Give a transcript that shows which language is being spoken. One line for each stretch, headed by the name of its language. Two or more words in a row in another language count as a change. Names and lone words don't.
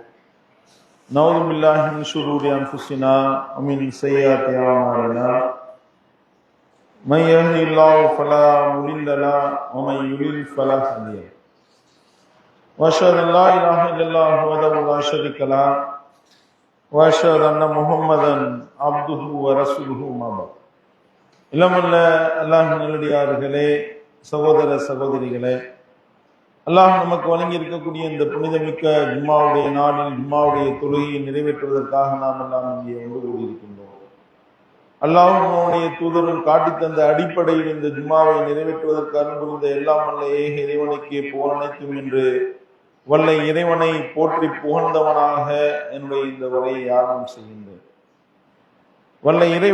Arabic: نعوذ بالله من شرور أنفسنا ومن سيئات أعمالنا من يهده الله فلا مضل له ومن يضلل فلا هادي له وأشهد أن لا إله إلا الله وحده لا شريك له وأشهد أن محمدا عبده ورسوله ما بعد
Tamil: இளமல்ல அல்லாஹ் நல்லடியார்களே, சகோதர சகோதரிகளே, அல்லாஹ் நமக்கு வழங்கி இருக்கக்கூடிய இந்த புனிதமிக்க ஜும்மாவுடைய நாளில் ஜும்மாவுடைய தொழுகையை நிறைவேற்றுவதற்காக நாம் எல்லாம் இங்கே ஒன்று கூடியிருக்கின்றோம். அல்லாஹ்வும் அவனுடைய தூதரும் காட்டித் தந்த அடிப்படையில் இந்த ஜும்மாவை நிறைவேற்றுவதற்கு அன்புரிந்த எல்லாம் வல்ல ஏக இறைவனுக்கே புகழ் அனைத்தும் என்று வல்ல இறைவனை போற்றி புகழ்ந்தவனாக என்னுடைய இந்த உரையை ஆரம்பம் செய்கின்றேன்.